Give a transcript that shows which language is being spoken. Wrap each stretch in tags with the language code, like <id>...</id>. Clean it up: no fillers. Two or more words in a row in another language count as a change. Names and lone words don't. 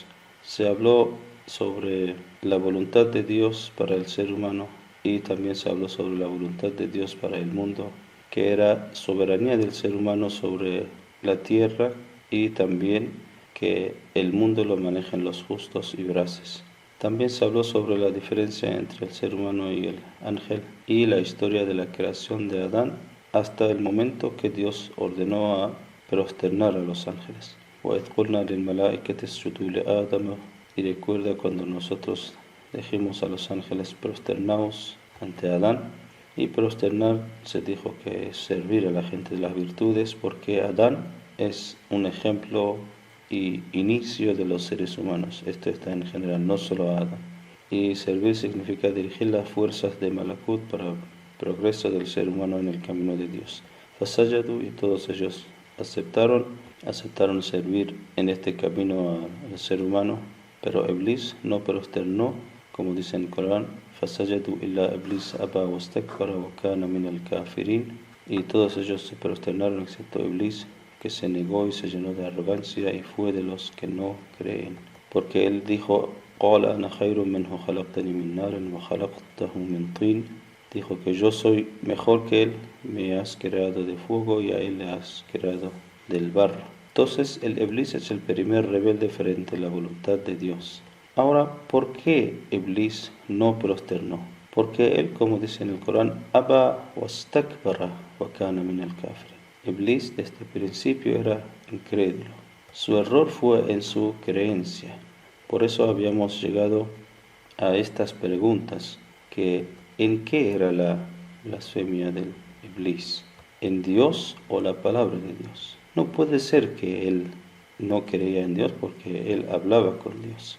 <es>Se habló sobre la voluntad de Dios para el ser humano y también se habló sobre la voluntad de Dios para el mundo, que era soberanía del ser humano sobre la tierra y también que el mundo lo manejan los justos y veraces. También se habló sobre la diferencia entre el ser humano y el ángel y la historia de la creación de Adán hasta el momento que Dios ordenó a prosternar a los ángeles.</es> <ar>وَإِذْ قُلْنَا لِلْمَلَائِكَةِ اسْجُدُوا لِآدَمَ.</ar> <es>Y recuerda cuando nosotros dijimos a los ángeles prosternaos ante Adán. Y prosternar se dijo que es servir a la gente de las virtudes, porque Adán es un ejemplo y inicio de los seres humanos. Esto está en general, no solo a Adán. Y servir significa dirigir las fuerzas de Malakut para el progreso del ser humano en el camino de Dios. Fasayadu, y todos ellos aceptaron servir en este camino al ser humano, pero Iblis no prosternó, como dice en el Corán,</es> <ar>فسجدوا إلا إبليس أبى واستكبر وكان من الكافرين,</ar> <es>y todos ellos se prosternaron excepto Iblis, que se negó y se llenó de arrogancia y fue de los que no creen. Porque él dijo,</es> <ar>قال أنا خير منه خلقتني من نار وخلقته من طين.</ar> <es>Dijo que yo soy mejor que él, me has creado de fuego y a él le has creado del barro. Entonces el Iblis es el primer rebelde frente a la voluntad de Dios. Ahora, ¿por qué Iblis no prosternó? Porque él, como dice en el Corán,</es> <ar>أبى واستكبر وكان من الكافرين.</ar> <es>Iblis desde el principio era incrédulo. Su error fue en su creencia. Por eso habíamos llegado a estas preguntas, que ¿en qué era la blasfemia del Iblis? ¿En Dios o la palabra de Dios? No puede ser que él no creía en Dios, porque él hablaba con Dios.</es>